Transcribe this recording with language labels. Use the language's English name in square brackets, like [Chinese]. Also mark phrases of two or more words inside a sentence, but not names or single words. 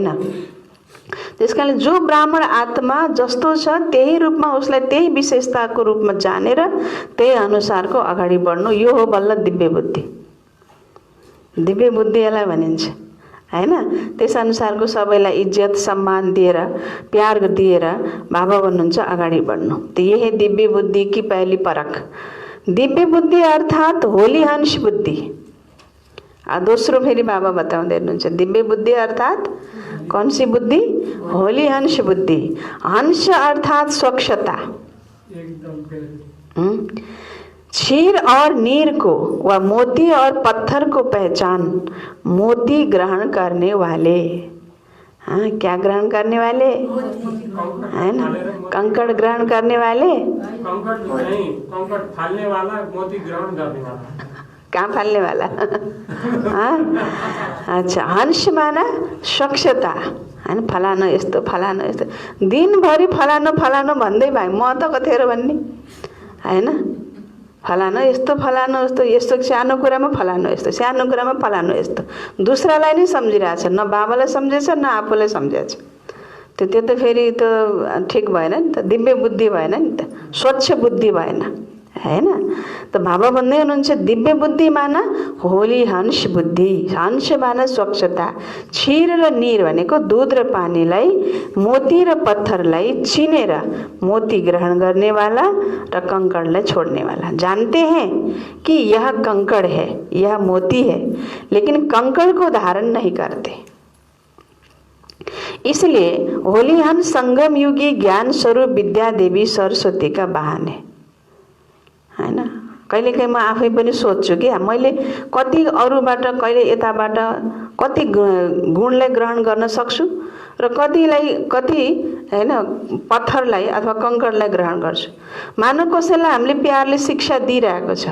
[Nepali] त्यसकारणले जो ब्राह्मण आत्मा जस्तो छ त्यही रूपमा उसलाई त्यही विशेषताको रूपमा जानेर त्यही अनुसारको अगाडि बढ्नु, यो हो बल्ल दिव्य बुद्धि। दिव्य बुद्धि यसलाई भनिन्छ हैन। त्यस अनुसारको सबैलाई इज्जत सम्मान दिएर प्यार दिएर बाबा भन्नुहुन्छ अगाडि बढ्नु। [Hindi] त यही दिव्य बुद्धि की पहली परख। दिव्य बुद्धि अर्थात होली हंस बुद्धि। [Nepali] दोस्रो फेरि बाबा बताउँदै हुनुहुन्छ दिव्य बुद्धि अर्थात [Hindi] कौन सी बुद्धि? होली हंस बुद्धि। हंस अर्थात स्वच्छता। क्षीर और नीर को व मोती और पत्थर को पहचान मोती ग्रहण करने वाले। हाँ, क्या ग्रहण करने वाले है ना? कंकड़ ग्रहण करने वाले। कंकड़ नहीं, कंकड़ फालने वाला, मोती ग्रहण करने वाला। [Nepali] कहाँ फाल्ने वाला? [Hindi] अच्छा, हंस माना स्वच्छता हैन। [Nepali] फलानो यस्तो फलानो यस्तो दिनभरि फलानो फलानो भन्दै भाइ म त कतिखेर भन्ने हैन। फलानु यस्तो फलानु यस्तो यस्तो सानो कुरामा फलानु यस्तो सानो कुरामा फलानु यस्तो दुसरालाई नै सम्झिरहेछ न बाबालाई सम्झेछ न आफूलाई सम्झेछ त्यो त फेरि त ठिक भएन नि त दिव्य बुद्धि भएन नि त स्वच्छ बुद्धि भएन हैन त बाबा भन्दै हुनुहुन्छ दिव्य बुद्धि माना होली हंस बुद्धि हंस माना स्वच्छता क्षीर र नीर भनेको दूध र पानीलाई मोती र पत्थरलाई चिनेर मोती ग्रहण गर्ने वाला र कंकड़लाई छोड़ने वाला [Hindi] जानते हैं कि यह कंकड़ है यह मोती है लेकिन कंकड़ को धारण नहीं करते इसलिए होली हंस संगम युगी ज्ञान स्वरूप विद्या देवी सरस्वती का वाहन है [Nepali] हैन कहिलेकाहीँ म आफै पनि सोध्छु कि मैले कति अरूबाट कहिले यताबाट कति गुणलाई ग्रहण गर्न सक्छु र कति हैन पत्थरलाई अथवा कंकड़लाई ग्रहण गर्छु मानव कसैलाई हामीले प्यारले शिक्षा दिइरहेको छ